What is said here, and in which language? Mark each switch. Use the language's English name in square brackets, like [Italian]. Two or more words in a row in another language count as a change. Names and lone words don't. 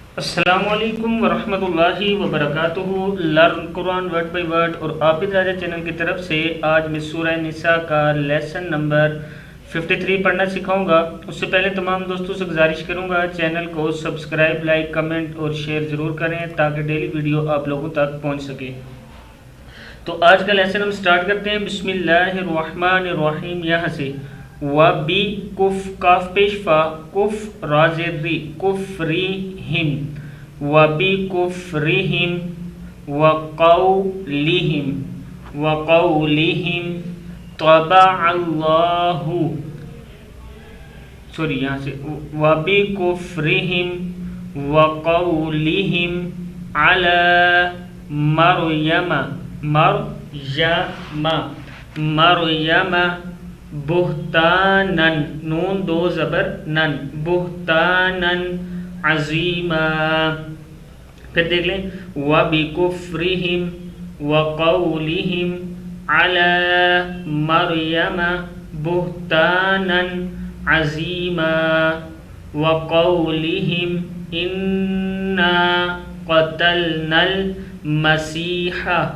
[Urdu] السلام علیکم ورحمۃ اللہ وبرکاتہ۔ لرن قرآن ورڈ بائی ورڈ اور عابد راجہ چینل کی طرف سے آج میں سورہ نساء کا [English] lesson number [Urdu] 53 پڑھنا سکھاؤں گا۔ اس سے پہلے تمام دوستوں سے گزارش کروں گا چینل کو سبسکرائب، لائک، کمنٹ اور شیئر ضرور کریں تاکہ [English] daily video [Urdu] آپ لوگوں تک پہنچ سکے۔ تو آج کا لیسن ہم سٹارٹ کرتے ہیں۔ [Arabic] بسم اللہ الرحمن الرحیم، [Urdu] یہاں سے وبی کف کاف پیش فا کف رازر ری کفریہم [Arabic] وبی کفریہم وقولہم طبع اللہ [Urdu] یہاں سے [Arabic] وبی کفریہم وقولہم علی مریم بہتانن [Urdu] نون دو زبر نن [Arabic] بہتانن عظیما۔ [Urdu] پھر دیکھ لیں [Arabic] وَبِكُفْرِهِمْ وَقَوْلِهِمْ عَلَى مَرْيَمَ بُهْتَانًا عَظِيمًا وَقَوْلِهِمْ إِنَّا قَتَلْنَا الْمَسِيحَ